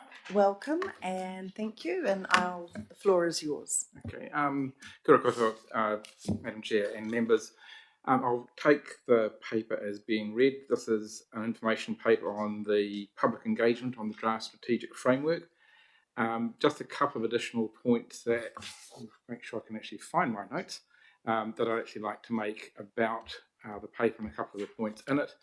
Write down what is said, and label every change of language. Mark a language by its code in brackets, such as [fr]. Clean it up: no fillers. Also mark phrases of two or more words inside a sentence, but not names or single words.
[en] welcome and thank you. And the floor is yours. [mi] Okay. Kia ora koutou, [en] Madam Chair and members. I'll take the paper as being read. This is an information paper on the public engagement on the draft strategic framework. Just a couple of additional points that I'll make sure I can actually find my notes that I'd actually like to make about the paper and a couple of the points in it.